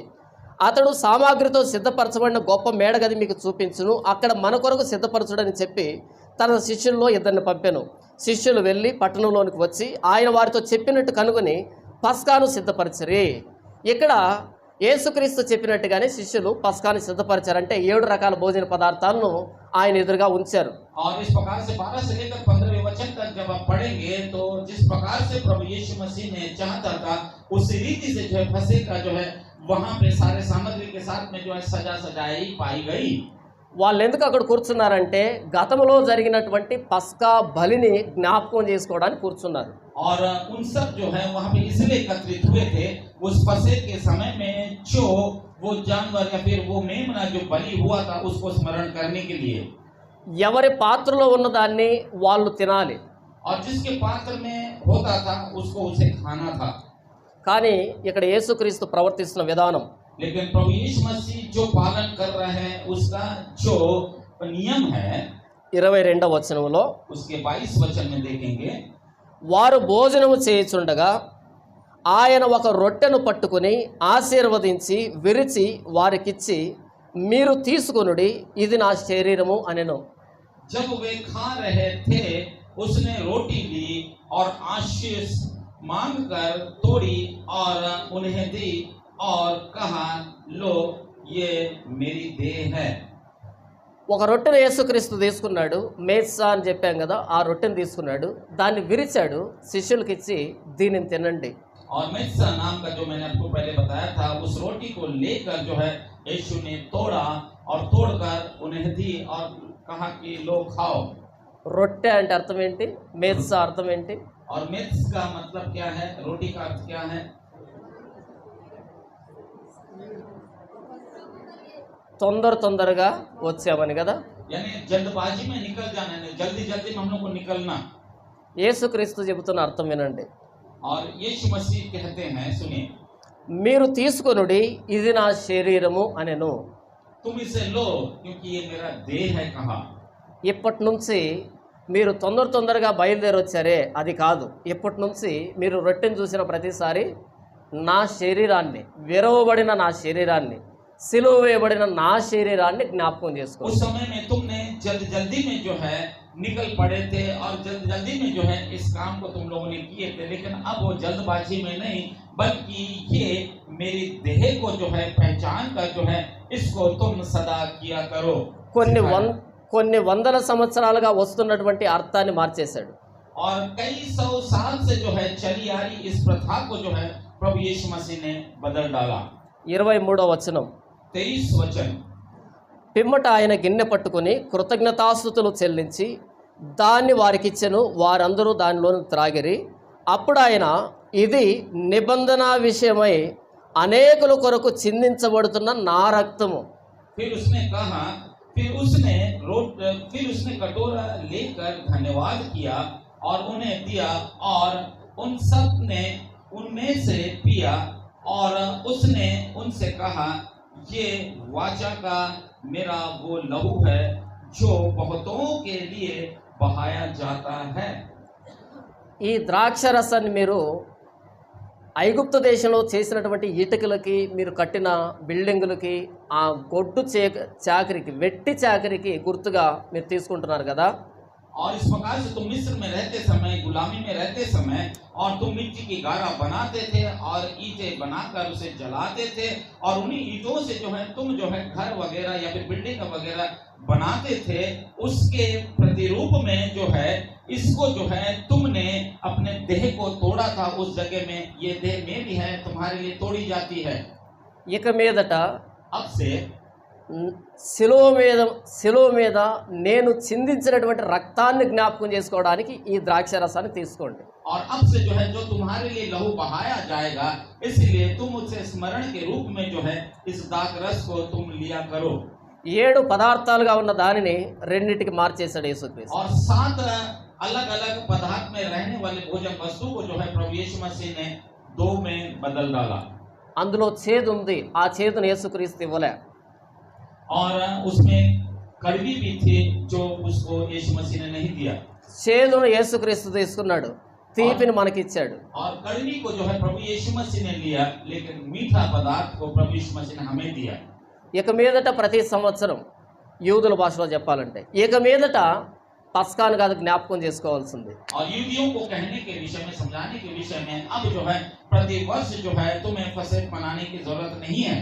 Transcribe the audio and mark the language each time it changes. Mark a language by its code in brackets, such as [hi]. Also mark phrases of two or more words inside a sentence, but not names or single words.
[te] అతడు సామాగ్రితో సిద్ధపరచబడిన గొప్ప మేడగది మీకు చూపించును, అక్కడ మన కొరకు సిద్ధపరచుడని చెప్పి తన శిష్యుల్లో ఇద్దరిని పంపెను. శిష్యులు వెళ్ళి పట్టణంలోనికి వచ్చి ఆయన వారితో చెప్పినట్టు కనుగొని పస్కాను సిద్ధపరిచిరి. ఇక్కడ యేసుక్రీస్తు చెప్పినట్టుగానే శిష్యులు పస్కాను సిద్ధపరిచారంటే 7 రకాల భోజన పదార్థాలను ఆయన ఎదురుగా ఉంచారు. [hi] और इस प्रकार से 12 से लेकर 15वें वचन तक जब आप पढ़ेंगे तो जिस प्रकार से प्रभु यीशु मसीह ने चाहता था उसी रीति से जो है फसह का जो है वहां पे सारे सामग्री के साथ में जो है सजाई पाई गई. [te] వాళ్ళు ఎందుకు అక్కడ కూర్చున్నారంటే గతంలో జరిగినటువంటి పస్కా బలిని జ్ఞాపకం చేసుకోవడానికి కూర్చున్నారు. [hi] और उन सब जो है वहां पे इसलिए एकत्रित हुए थे उस फसह के समय में जो वो जानवर या फिर वो मेमना जो बलि हुआ था उसको स्मरण करने के लिए. [te] ఎవరి పాత్రలో ఉన్నదాన్ని వాళ్ళు తినాలి. [hi] और जिसके पात्र में होता था उसको उसे खाना था. [te] కానీ ఇక్కడ యేసుక్రీస్తు ప్రవర్తిస్తున్న విధానం, [hi] लेकिन प्रभु यीशु मसीह जो पालन कर रहे हैं उसका जो नियम है [te] 22వ వచనంలో, [hi] उसके 22 वचन में देखेंगे. [te] వారు భోజనము చేయుచుండగా ఆయన ఒక రొట్టెను పట్టుకుని ఆశీర్వదించి విరిచి వారికిచ్చి, మీరు తీసుకొనుడి, ఇది నా శరీరము అనెను. [hi] जब वे खा रहे थे उसने रोटी ली और आशीष मांगकर तोड़ी और उन्हें दी और कहा, लो ये मेरी देह है. [te] ఒక రొట్టెను యేసుక్రీస్తు తీసుకున్నాడు, మేత్సా అని చెప్పాం కదా, ఆ రొట్టెను తీసుకున్నాడు, దాన్ని విరిచాడు, శిష్యులకి ఇచ్చి, దీనిని తినండి. [hi] और मेत्सा नाम का जो मैंने आपको पहले बताया था उस रोटी को लेकर जो है यीशु ने तोड़ा और तोड़कर उन्हें दी और कहा कि लो खाओ. [te] రొట్టె అంటే అర్థం ఏంటి? మేత్సా అర్థం ఏంటి? [hi] और मेत्स का मतलब क्या है? रोटी का अर्थ क्या है? [te] తొందరగా వచ్చామని కదా. [hi] यानी जल्दबाजी में निकल जाना है, जल्दी जल्दी में हम लोग को निकलना. [te] యేసుక్రీస్తు చెబుతున్న అర్థం వినండి. [hi] और यीशु मसीह कहते हैं, सुनिए, [te] మీరు తీసుకొనుడి, ఇది నా శరీరము అనెను. [hi] तुम इसे लो क्योंकि ये मेरा देह है. कहा [te] ఇప్పటి నుంచి మీరు తొందరగా బయలుదేరి వచ్చారే, అది కాదు. ఇప్పటి నుంచి మీరు రొట్టెను చూసిన ప్రతిసారి నా శరీరాన్ని, విరవబడిన నా శరీరాన్ని, సిలువ వేయబడిన నా శరీరాన్ని జ్ఞాపకం చేసుకో. [hi] उस समय में तुमने जल्दी में जो है निकल पड़े थे और जल्दी में जो है इस काम को तुम लोगों ने किए थे, लेकिन अब वो जल्दबाजी में नहीं बल्कि ये मेरी देह को जो है पहचान कर जो है इसको तुम सदा किया करो. [te] కొన్ని వందల సంవత్సరాలుగా వస్తున్నటువంటి అర్థాన్ని మార్చేశాడు. [hi] और कई 100 साल से जो है चली आ रही इस प्रथा को जो है प्रभु यीशु मसीह ने बदल डाला. [te] 23వ వచనం, [hi] 23 वचन. [te] పిమ్మట ఆయన గిన్నె పట్టుకుని కృతజ్ఞతాస్తుతులు చెల్లించి దాన్ని వారికిచ్చెను, వారందరూ దానిలోని త్రాగిరి. అప్పుడు ఆయన, ఇది నిబంధన విషయమై అనేకుల కొరకు చిందించబడుతున్న నా రక్తము. [hi] फिर उसने कहा, फिर उसने कटोरा लेकर धन्यवाद किया और उन्हें दिया और उन सब ने उनमें से पिया और उसने उनसे कहा, ये वाचा का मेरा वो लहू है जो बहुतों के लिए बहाया जाता है। [te] ఈ ద్రాక్ష రసాన్ని మీరు ఐగుప్తు దేశంలో చేసినటువంటి ఇటుకలకి, మీరు కట్టిన బిల్డింగులకి, ఆ గొడ్డు చాకరికి, వెట్టి చాకరికి గుర్తుగా మీరు తీసుకుంటున్నారు కదా. [hi] और इस प्रकार से तुम मिस्र में रहते समय, गुलामी में रहते समय, और तुम मिट्टी की गारा बनाते थे और ईंटें बनाकर उसे जलाते थे, और उन्हीं ईंटों से जो है तुम जो है घर वगैरह या फिर बिल्डिंग वगैरह बनाते थे। उसके प्रतिरूप में जो है इसको जो है तुमने अपने देह को तोड़ा था उस जगह में। ये देह मेरी है, तुम्हारे लिए तोड़ी जाती है। [te] ఇక మీదట [hi] अब से [te] శిలువ మీద నేను చిందించినటువంటి రక్తాన్ని జ్ఞాపకం చేసుకోవడానికి ఈ ద్రాక్ష రసాన్ని తీసుకోండి. [hi] और अब से जो है जो तुम्हारे लिए लहू बहाया जाएगा, इसलिए तुम उसे स्मरण के रूप में जो है इस दाख रस को तुम लिया करो। [te] 7 పదార్థాలుగా ఉన్న దానిని రెండింటికి మార్చేశాడు యేసుక్రీస్తు. [hi] और 7 अलग अलग पदार्थ में रहने वाले भोजन वस्तु को जो है प्रभु यीशु मसीह ने 2 में बदल डाला। [te] అందులో చేదు ఉంది, ఆ చేదును యేసుక్రీస్తు ఇవ్వలే. [hi] और उसमें कड़वी भी थी जो उसको यीशु मसीह ने नहीं दिया। [te] చేదును యేసుక్రీస్తు తీసుకున్నాడు, తీపిని మనకిచ్చాడు. [hi] और कड़वी को जो है प्रभु यीशु मसीह ने लिया, लेकिन मीठा पदार्थ को प्रभु यीशु मसीह ने हमें दिया। [te] ఇక మీదట ప్రతి సంవత్సరం యూదుల భాషలో చెప్పాలంటే ఇక మీదట పస్కాను కాదు జ్ఞాపకం చేసుకోవాల్సింది. [hi] और यूदियों को कहने के विषय में, समझाने के विषय में अब जो है प्रति वर्ष जो है तुम्हें फसह मनाने की जरूरत नहीं है।